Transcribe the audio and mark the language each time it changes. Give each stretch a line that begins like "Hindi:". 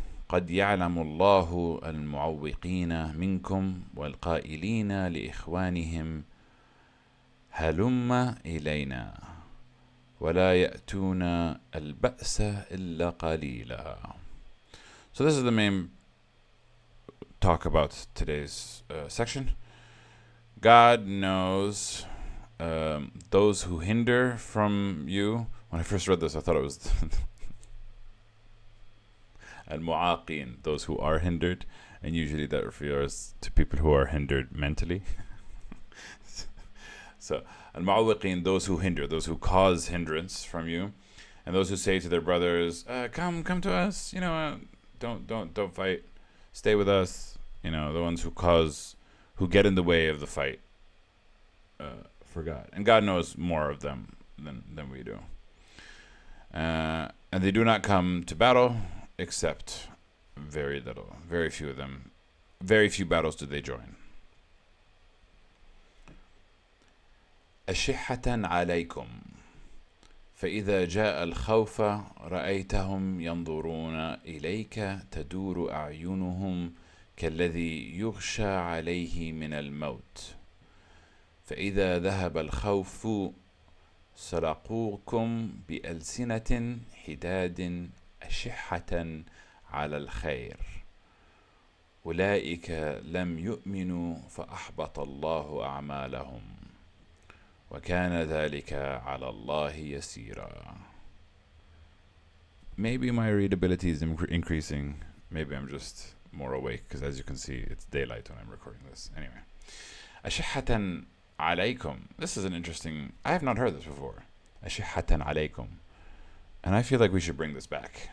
Arabic: قد يعلم الله المعوقين منكم والقائلين لإخوانهم هلم إلينا ولا يأتون البأس إلا قليلا.
English: So this is the main talk about today's section. God knows those who hinder from you. When I first read this, I thought it was al-mu'aqin, those who are hindered, and usually that refers to people who are hindered mentally. So al-mu'awwiqin, those who hinder, those who cause hindrance from you, and those who say to their brothers, come to us, don't fight, stay with us, the ones who get in the way of the fight for God. And God knows more of them than we do. And they do not come to battle except very little, very few of them. Very few battles do they join.
Arabic: أشحة عليكم فإذا جاء الخوف رأيتهم ينظرون إليك تدور أعينهم كالذي يغشى عليه من الموت فإذا ذهب الخوف سلقوكم بألسنة حداد أشحة على الخير أولئك لم يؤمنوا فأحبط الله أعمالهم وكان ذلك على الله يسيرا.
English: Maybe my readability is increasing. Maybe I'm just more awake because as you can see it's daylight when I'm recording this.
Arabic: Anyway, أشحة عليكم.
English: This is an interesting, I have not heard this before.
Arabic: أشحة عليكم.
English: And I feel like we should bring this back.